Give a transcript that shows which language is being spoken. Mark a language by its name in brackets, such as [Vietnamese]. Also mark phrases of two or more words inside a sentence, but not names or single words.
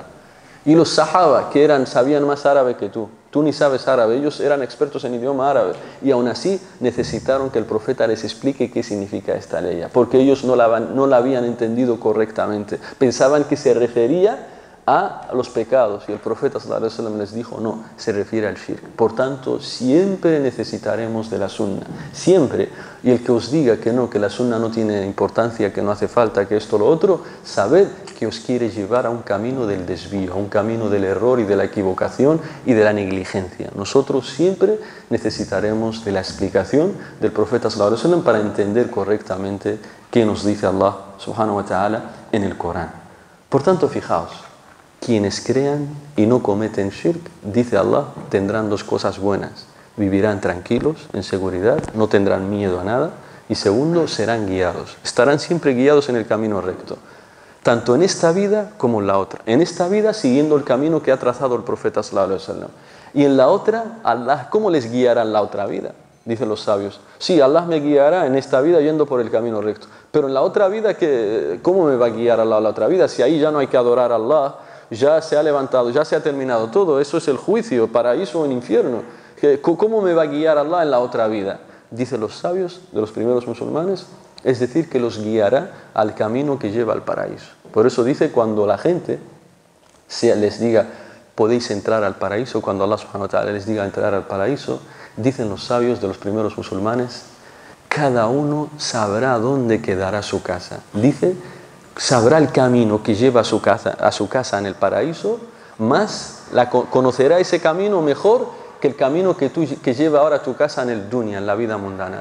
[Spanish] Y los sahaba, que sabían más árabe que tú ni sabes árabe, ellos eran expertos en idioma árabe y aún así necesitaron que el profeta les explique qué significa esta ley, porque ellos no la habían entendido correctamente, pensaban que se refería a los pecados y el profeta [Arabic] صلى الله عليه وسلم [Spanish] les dijo no, se refiere al shirk. Por tanto, siempre necesitaremos de la sunna, siempre. Y el que os diga que no, que la sunna no tiene importancia, que no hace falta, que esto lo otro, sabed que os quiere llevar a un camino del desvío, a un camino del error y de la equivocación y de la negligencia. Nosotros siempre necesitaremos de la explicación del profeta [Arabic] صلى الله عليه وسلم [Spanish] para entender correctamente qué nos dice Allah [Arabic] سبحانه وتعالى [Spanish] en el Corán. Por tanto, fijaos, quienes crean y no cometen shirk, dice Allah, tendrán dos cosas buenas. Vivirán tranquilos, en seguridad, no tendrán miedo a nada. Y segundo, serán guiados. Estarán siempre guiados en el camino recto. Tanto en esta vida como en la otra. En esta vida siguiendo el camino que ha trazado el profeta [Arabic] صلى الله عليه وسلم. [Spanish] Y en la otra, Allah, ¿cómo les guiará en la otra vida? Dicen los sabios. Sí, Allah me guiará en esta vida yendo por el camino recto. Pero en la otra vida, ¿cómo me va a guiar Allah en la otra vida? Si ahí ya no hay que adorar a Allah, ya se ha levantado, ya se ha terminado todo, eso es el juicio, paraíso o en infierno. ¿Cómo me va a guiar Allah en la otra vida? Dicen los sabios de los primeros musulmanes, es decir, que los guiará al camino que lleva al paraíso. Por eso dice, cuando la gente les diga, podéis entrar al paraíso, cuando Allah [Arabic] سبحانه وتعالى [Spanish] les diga entrar al paraíso, dicen los sabios de los primeros musulmanes, cada uno sabrá dónde quedará su casa. Dice, sabrá el camino que lleva a su casa en el paraíso, más conocerá ese camino mejor que el camino que lleva ahora a tu casa en el dunya, en la vida mundana.